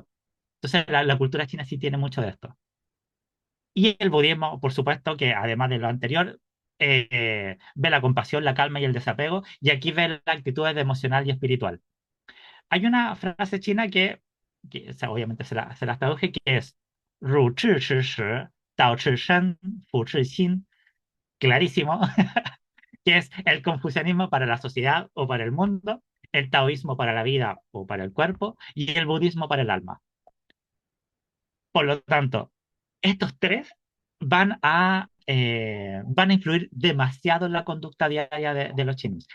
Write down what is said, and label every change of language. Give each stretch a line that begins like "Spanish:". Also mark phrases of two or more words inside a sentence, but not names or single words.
Spanish: Entonces, la cultura china sí tiene mucho de esto. Y el budismo, por supuesto, que además de lo anterior, ve la compasión, la calma y el desapego, y aquí ve la actitud emocional y espiritual. Hay una frase china o sea, obviamente se las traduje, que es
Chinese: 儒治世世，道治身，佛治心,
Spanish: clarísimo, que es el confucianismo para la sociedad o para el mundo, el taoísmo para la vida o para el cuerpo, y el budismo para el alma. Por lo tanto, estos tres van a influir demasiado en la conducta diaria de los chinos.